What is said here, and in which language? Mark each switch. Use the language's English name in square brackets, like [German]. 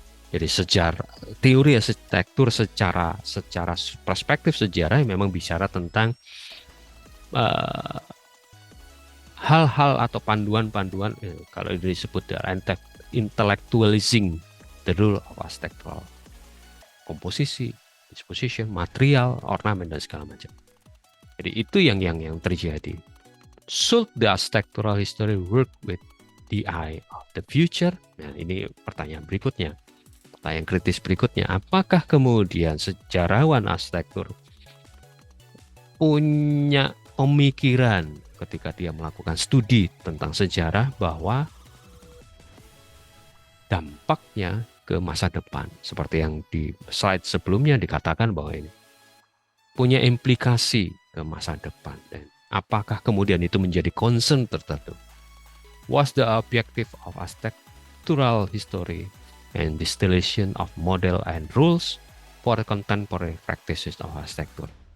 [Indonesian] Jadi teori arsitektur secara perspektif sejarah memang bicara tentang hal-hal atau panduan-panduan kalau disebut intellectualizing the role of architectural komposisi, disposition, material, ornamen, dan segala macam. Jadi itu yang terjadi. [English] Should the architectural history work with the eye of the future? [Indonesian] Nah, ini pertanyaan berikutnya. Pertanyaan kritis berikutnya, apakah kemudian sejarawan arsitektur punya pemikiran ketika dia melakukan studi tentang sejarah bahwa dampaknya ke masa depan, seperti yang di slide sebelumnya dikatakan bahwa ini punya implikasi ke masa depan, dan apakah kemudian itu menjadi concern tertentu? [English] What's the objective of architectural history and distillation of model and rules for contemporary practices of architecture?